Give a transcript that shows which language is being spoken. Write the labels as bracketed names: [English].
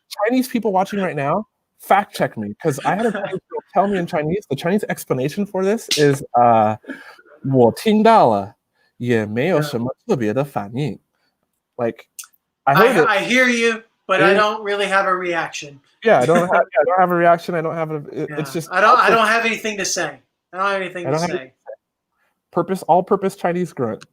[English] Chinese people watching right now, fact check me, because I had a Chinese girl tell me in Chinese. The Chinese explanation for this is [Chinese] 我听到了，也没有什么特别的反应. [English] Like, I hear you, but I don't really have a reaction. Yeah, I don't have a reaction. I don't have it's just I don't have anything to say. I don't have anything to say. All-purpose Chinese grunt,